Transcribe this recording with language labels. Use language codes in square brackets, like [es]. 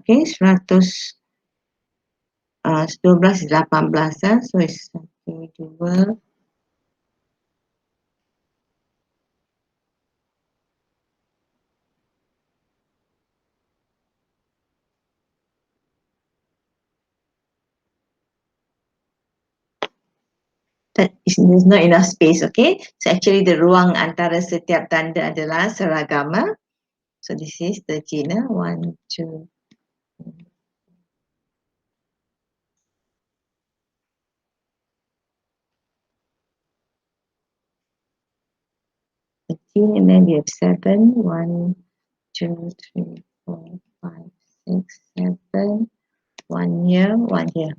[en] Okay, 100 12 is 18, so it's 1, 2, there's not enough space, okay? So actually the [ms] ruang antara setiap tanda adalah seragama. [en] So this is 13, 1, 2, 13, and then we have 7, 1, 2, 3, 4, 5, 6, 7, 1 here, 1 here.